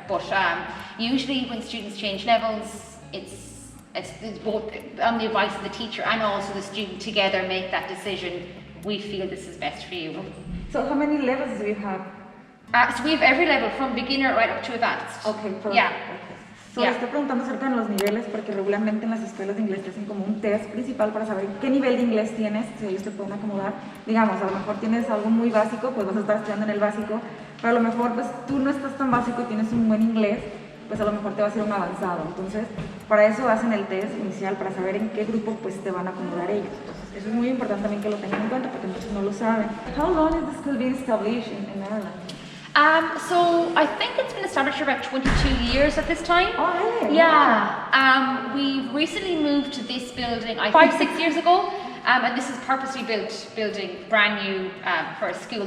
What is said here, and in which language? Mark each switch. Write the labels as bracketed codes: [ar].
[en] But usually when students change levels, it's both on the advice of the teacher and also the student together make that decision. We feel this is best for you. So how many levels do you have? So we have every level from beginner right up to advanced. Okay, perfect. Yeah. [es] So le estoy preguntando acerca de los niveles porque regularmente en las escuelas de inglés te hacen como un test principal para saber qué nivel de inglés tienes, si ellos te pueden acomodar. Digamos, a lo mejor tienes algo muy básico, pues vas a estar estudiando en el básico, pero a lo mejor pues tú no estás tan básico y tienes un buen inglés, pues a lo mejor te va a ser un avanzado. Entonces, para eso hacen el test inicial, para saber en qué grupo pues te van a acomodar ellos. Entonces, eso es muy importante también que lo tengan en cuenta porque muchos no lo saben. [en] How long is the school being established in Ireland? So I think it's been established for about 22 years at this time. Oh, really? Yeah. We recently moved to this building 5-6 years ago, and this is purposely built building, brand new for a school.